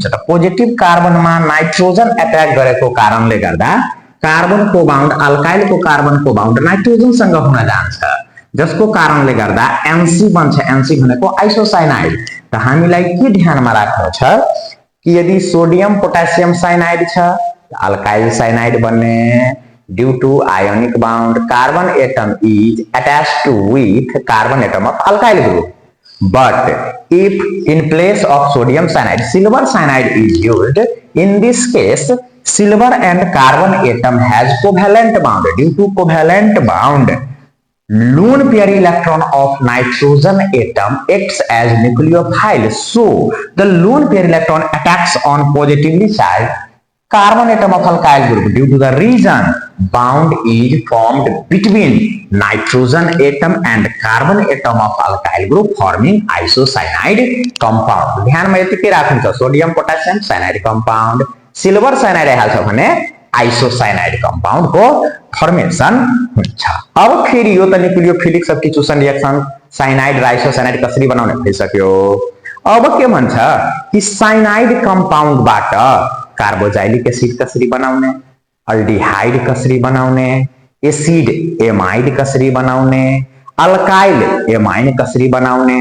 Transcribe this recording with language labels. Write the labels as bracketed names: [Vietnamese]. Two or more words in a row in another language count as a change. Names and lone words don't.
[Nepali] त पोजिटिभ कार्बनमा नाइट्रोजन अट्याक गरेको कारणले गर्दा कार्बनको बाउन्ड अल्काइलको कार्बनको बाउन्ड नाइट्रोजनसँग हुन जान्छ, जसको कारणले गर्दा एनसी बन्छ। एनसी भनेको आइसोसाइनाइड। त हामीलाई के ध्यानमा राख्नु छ कि यदि सोडियम पोटेशियम साइनाइड छ अल्काइल साइनाइड बन्ने [English] due to ionic bound carbon atom is attached to with carbon atom of alkyl group. But if in place of sodium cyanide silver cyanide is used, in this case silver and carbon atom has covalent bond. Due to covalent bond, lone pair electron of nitrogen atom acts as nucleophile. So the lone pair electron attacks on positively charged carbon atom of alkyl group. Due to the reason bound is formed between nitrogen atom and carbon atom of alkyl group forming isocyanide compound. [Nepali] ध्यान में यति राख्नु छ सोडियम पोटेशियम साइनाइड कंपाउंड सिल्वर साइनाइड हाल्छ भने आइसोसाइनाइड कंपाउंड को फर्मेशन हुन्छ। अब फेरि यो त [English] nucleophilic substitution reaction [Nepali] साइनाइड र आइसोसाइनाइड कसरी बनाउने भइसक्यो। अब के भन्छ कि साइनाइड कंपाउंडबाट कार्बोजाइलिक एसिड कसरी बनाउने, अल्डिहाइड कसरी बनाउने, एसिड एमाइड कसरी बनाउने, अल्काइल एमाइन कसरी बनाउने।